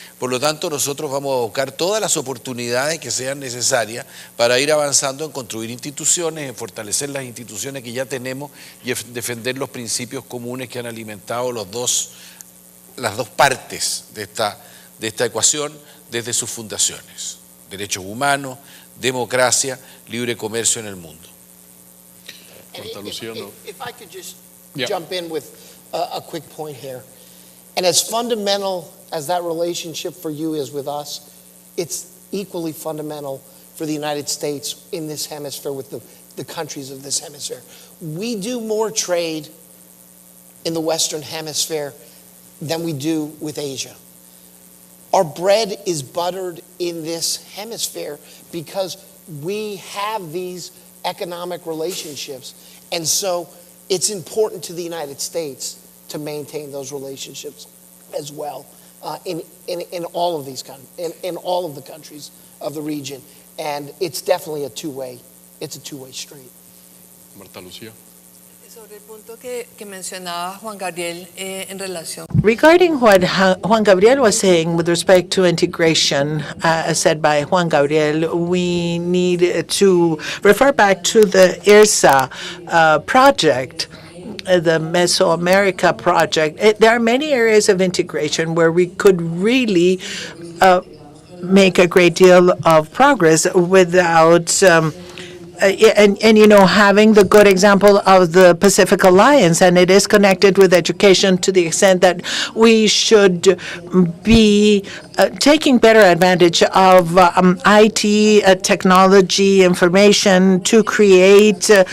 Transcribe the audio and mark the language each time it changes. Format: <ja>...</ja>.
<es>Por lo tanto, nosotros vamos a buscar todas las oportunidades que sean necesarias para ir avanzando en construir instituciones, en fortalecer las instituciones que ya tenemos y en defender los principios comunes que han alimentado las dos partes de esta ecuación desde sus fundaciones: derechos humanos, democracia, libre comercio en el mundo. Marta Lucía, no.</es> <en>If I could just Yeah. jump in with a quick point here. And as fundamental as that relationship for you is with us, it's equally fundamental for the United States in this hemisphere with the countries of this hemisphere. We do more trade in the Western Hemisphere than we do with Asia. Our bread is buttered in this hemisphere because we have these economic relationships. And so it's important to the United States to maintain those relationships as well in all of these in all of the countries of the region. And it's definitely a two-way street. Marta Lucía.</en> <es>Sobre el punto que mencionaba Juan Gabriel en relación.</es> <en>Regarding what Juan Gabriel was saying with respect to integration, as said by Juan Gabriel, we need to refer back to the IRSA project, the Mesoamerica project. There are many areas of integration where we could really make a great deal of progress without having the good example of the Pacific Alliance, and it is connected with education to the extent that we should be taking better advantage of IT, technology, information to create</en>